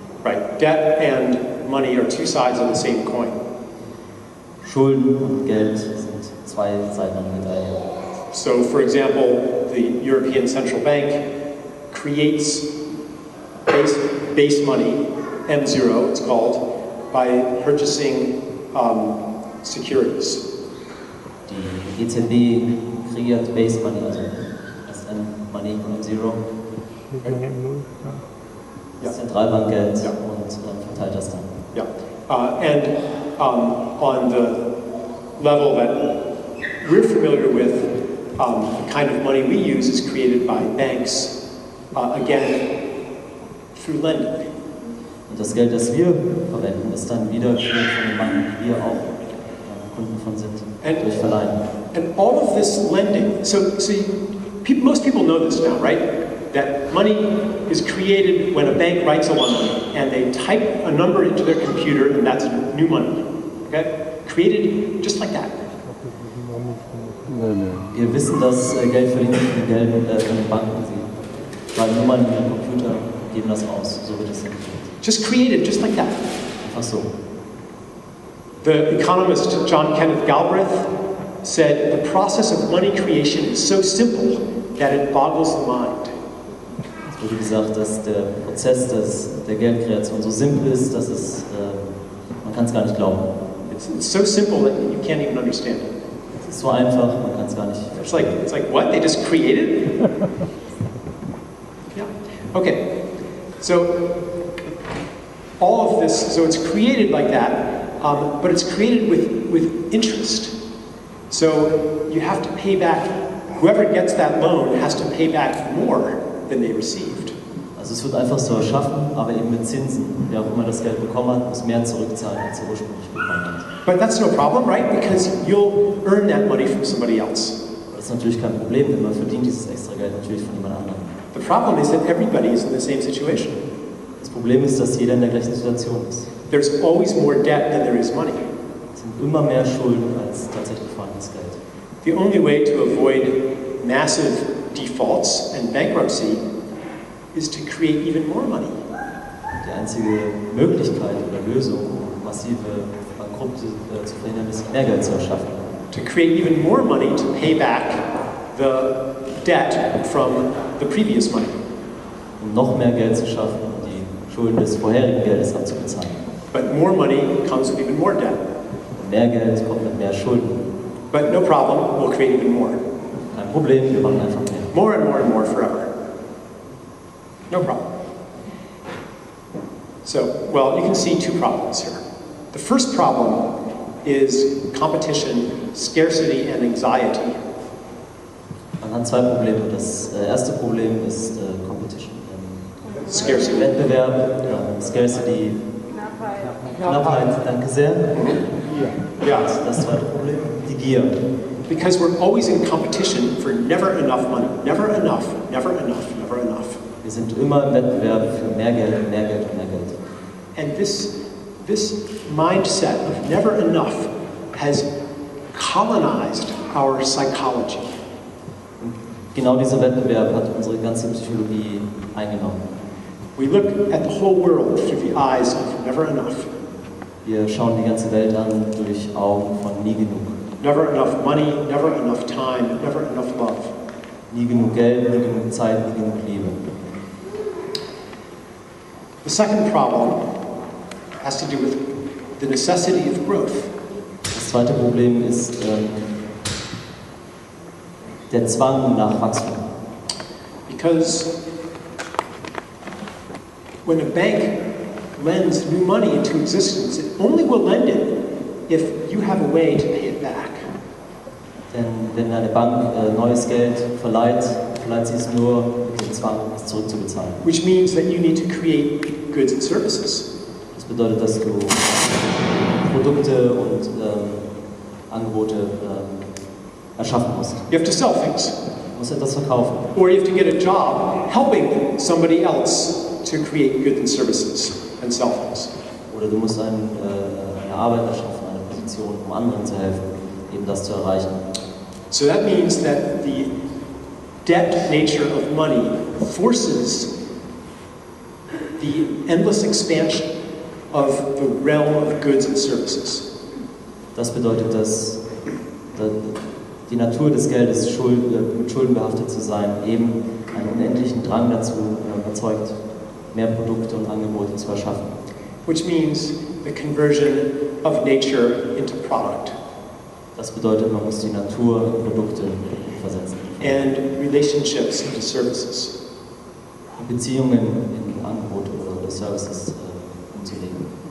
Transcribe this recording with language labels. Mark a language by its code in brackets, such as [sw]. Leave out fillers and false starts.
[en] Right, debt and money are two sides of the same coin. [de] Schulden und Geld sind zwei Seiten einer Medaille. [en] So, for example, the European Central Bank creates base money, M0 it's called, by purchasing securities. [de] Die EZB kreiert Base Money, also SM-Money und M0. Das Zentralbankgeld und verteilt das dann. [en] Yeah, and on the level that we're familiar with the kind of money we use is created by banks, again, through lending. [de] Und das Geld, das wir verwenden, ist dann wieder von den Banken, die wir auch Kunden von sind, durch Verleihen. [en] And all of this lending, so most people know this now, right? That money is created when a bank writes a loan and they type a number into their computer and that's new money. Okay? Created just like that. [de] Wir wissen, dass Geld verdient von den Banken. Sie schreiben Nummern in den Computer, geben das aus. So wird es entwickelt. [en] Just created just like that. [de] Einfach so. [en] The economist John Kenneth Galbraith said the process of money creation is so simple that it boggles the mind. [de] Es wurde gesagt, dass der Prozess der Geldkreation so simpel ist, dass man kann es gar nicht glauben. [en] It's so simple that you can't even understand it. [de] Es ist so einfach, man kann es gar nicht verstehen. [en] It's like what? They just created? Yeah. Okay. So all of this, so it's created like that, but it's created with interest. So you have to pay back, whoever gets that loan has to pay back more than they received. [de] Also es wird einfach so erschaffen, aber eben mit Zinsen. Wer auch immer das Geld bekommen hat, muss mehr zurückzahlen, als er ursprünglich bekommen hat. [en] But that's no problem, right? Because you'll earn that money from somebody else. [de] Das ist natürlich kein Problem, denn man verdient dieses extra Geld natürlich von jemand anderem. [en] The problem is that everybody is in the same situation. [de] Das Problem ist, dass jeder in der gleichen Situation ist. [en] There's always more debt than there is money. [de] Es sind immer mehr Schulden als tatsächlich vorhandenes Geld. [en] The only way to avoid massive defaults and bankruptcy is to create even more money. [de] Die einzige Möglichkeit oder Lösung, um massive Bankrupte zu verhindern, ist mehr Geld zu erschaffen. [en] To create even more money to pay back the debt from the previous money. [de] Um noch mehr Geld zu schaffen, um die Schulden des vorherigen Geldes abzubezahlen. [en] But more money comes with even more debt. [de] Und mehr Geld kommt mit mehr Schulden. [en] But no problem, we'll create even more. [de] Kein Problem, wir machen einfach mehr. [en] More and more and more forever. No problem. So, well, you can see two problems here. The first problem is competition, scarcity, and anxiety. [de] Man hat zwei Probleme. Das erste Problem ist Competition. Scarcity. Wettbewerb, Scarcity, Knappheit, danke sehr. [en] Yeah. [de] Das zweite Problem, die Gier. [en] Because we're always in competition for never enough money. Never enough, never enough, never enough. [de] Wir sind immer im Wettbewerb für mehr Geld und mehr Geld und mehr Geld. [en] And this mindset of never enough has colonized our psychology. [de] Und genau dieser Wettbewerb hat unsere ganze Psychologie eingenommen. [en] We look at the whole world through the eyes of never enough. [de] Wir schauen die ganze Welt an durch Augen von nie genug. [en] Never enough money, never enough time, never enough love. [de] Nie genug Geld, nie genug Zeit, nie genug Liebe. [en] The second problem has to do with the necessity of growth. [de] Das zweite Problem ist der Zwang nach Wachstum. [en] Because when a bank lends new money into existence, it only will lend it if you have a way to pay it back. [de] Denn wenn eine Bank neues Geld verleiht sie es nur mit dem Zwang, es zurückzubezahlen. [en] Which means that you need to create goods and services. [de] Das bedeutet, dass du Produkte und Angebote erschaffen musst. [en] You have to sell things. [de] Du musst etwas verkaufen. [en] Or you have to get a job helping somebody else to create goods and services and sell things. [de] Oder du musst eine Arbeit erschaffen, eine Position, um anderen zu helfen, eben das zu erreichen. [en] So that means that the debt nature of money forces the endless expansion of the realm of goods and services. [de] Das bedeutet, dass die Natur des Geldes, mit Schulden behaftet zu sein, eben einen unendlichen Drang dazu erzeugt, mehr Produkte und Angebote zu erschaffen. [en] Which means the conversion of nature into product. [de] Das bedeutet, man muss die Natur in Produkte versetzen. [en] And relationships into services. [de] Beziehungen in Angebote oder Services umzulegen.